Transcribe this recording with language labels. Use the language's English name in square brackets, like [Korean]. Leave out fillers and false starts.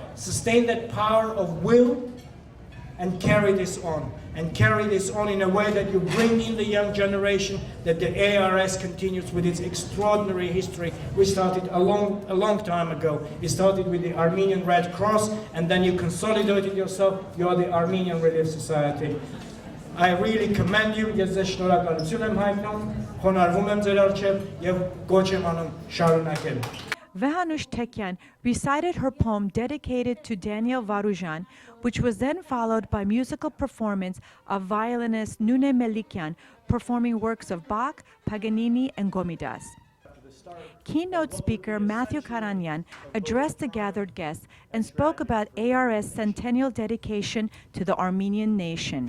[English] sustain that power of will and carry this on in a way that you bring in the young generation that the ARS continues with its extraordinary history. We started a long time ago. We started with the Armenian Red Cross and then you consolidated yourself. You are the Armenian Relief Society. I really commend you. [Armenian] Ես ձեզ շնորհակալություն եմ հայտնում, խոնարհվում եմ ձեր առջև եւ կոչ եմ անում շարունակել։ [English] Vehanush Tekyan recited her poem dedicated to Daniel Varujan, which was then followed by musical performance of violinist Nune Melikyan performing works of Bach, Paganini, and Gomidas. Keynote speaker Matthew Karanyan addressed the gathered guests and spoke about ARS Centennial dedication to the Armenian nation.